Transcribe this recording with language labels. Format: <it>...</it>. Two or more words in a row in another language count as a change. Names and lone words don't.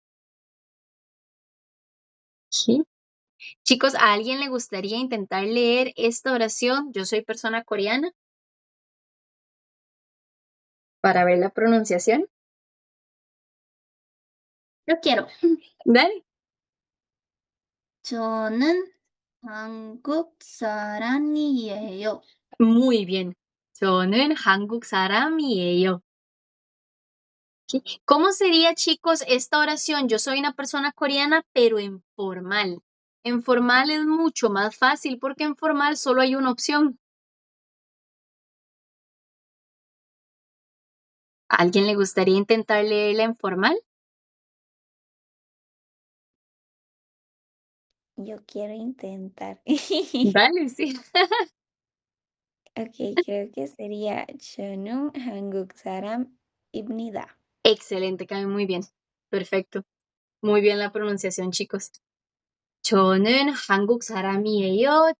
<es>¿Sí? Chicos, ¿a alguien le gustaría intentar leer esta oración? Yo soy persona coreana. Para ver la pronunciación. Yo quiero. Dale.</es> <ko>저는 한국 사람이에요.</ko> <es>Muy bien.</es> <ko>저는 한국 사람이에요.</ko> <es>¿Sí? ¿Cómo sería, chicos, esta oración? Yo soy una persona coreana, pero en formal. En formal es mucho más fácil porque en formal solo hay una opción. ¿A alguien le gustaría intentar leerla en formal? Yo quiero intentar. Dale, sí. Ok, creo que sería</es> <ko>저는 한국 사람입니다.</ko> <es>Excelente, cae muy bien. Perfecto. Muy bien la pronunciación, chicos.</es> <ko>저는 한국 사람이에요.</ko>